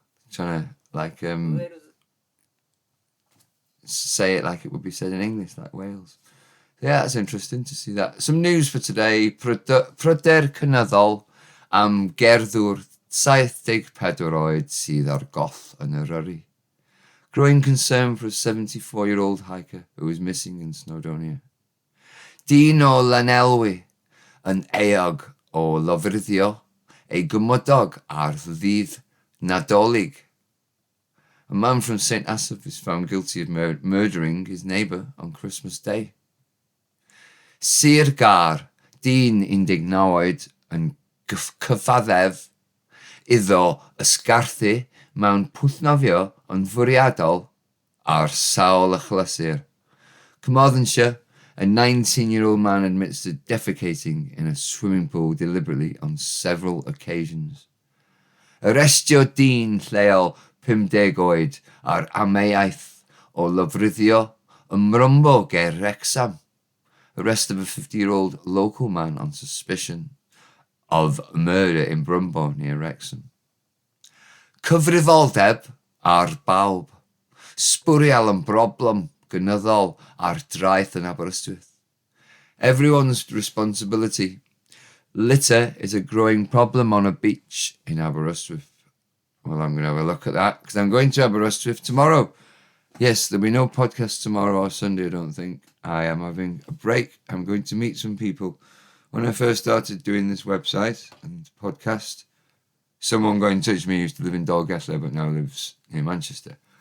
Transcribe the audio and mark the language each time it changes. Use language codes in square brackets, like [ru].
[en] Trying to like say it like it would be said in English, like Wales. Yeah, that's interesting to see that. Some news for today. [cy] Pryder cynyddol am gerddwr 74 oed sydd ar goll yn Eryri. [en] Growing concern for a 74-year-old hiker who was missing in Snowdonia. [cy] Dyn o Lanelwy yn eog o lofruddio ei gymodog ar ddydd Nadolig. [en] A man from St. Asaph is found guilty of murdering his neighbour on Christmas Day. [cy] Sir Gar, dyn 19 oed yn cyfaddef iddo ysgarthu mewn pwthnofio yn fwriadol ar sawl achlysur. [en] Carmarthenshire, a 19-year-old man admits to defecating in a swimming pool deliberately on several occasions. [cy] Arestio dyn lleol 50 oed ar ameiaeth o lofruddio ym Mrymbo ger Wrexham. [en] Arrest of a 50-year-old local man on suspicion of murder in Brumbo near Wrexham. [cy] Cyfrifoldeb ar bawb. Sbwriel yn broblem gynyddol ar draeth yn Aberystwyth. [en] Everyone's responsibility. Litter is a growing problem on a beach in Aberystwyth. Well, I'm going to have a look at that because I'm going to Aberystwyth tomorrow. Yes, there'll be no podcast tomorrow or Sunday, I don't think. I am having a break. I'm going to meet some people. When I first started doing this website and podcast, someone got in touch with me who used to live in Dolgellau but now lives near Manchester.